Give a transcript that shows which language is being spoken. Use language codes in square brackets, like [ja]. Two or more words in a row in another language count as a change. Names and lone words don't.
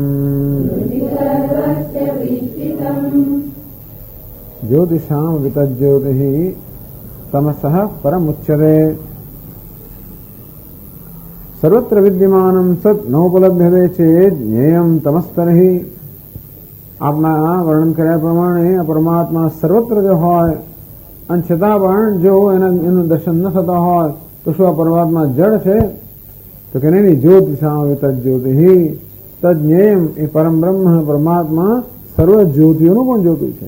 [sa] ज्योतिषामपि तज्ज्योतिः तमसः परमुच्यते सर्वत्र विद्यमानं सत् नोपलभ्यते चेत् ज्ञेयं तमस्तर्हि [gu] આપના વર્ણન કર્યા પ્રમાણે આ પરમાત્મા સર્વત્ર જો હોય અને છતાં પણ જો એનું દર્શન ન થતા હોય તો શું આ પરમાત્મા જડ છે? તો કે નહીં, [sa] ज्योतिषाम तज्ज्योतिः तज्ञेयम [gu] એ પરમ બ્રહ્મ પરમાત્મા સર્વ જ્યોતિઓનું પણ જ્યોતિ છે.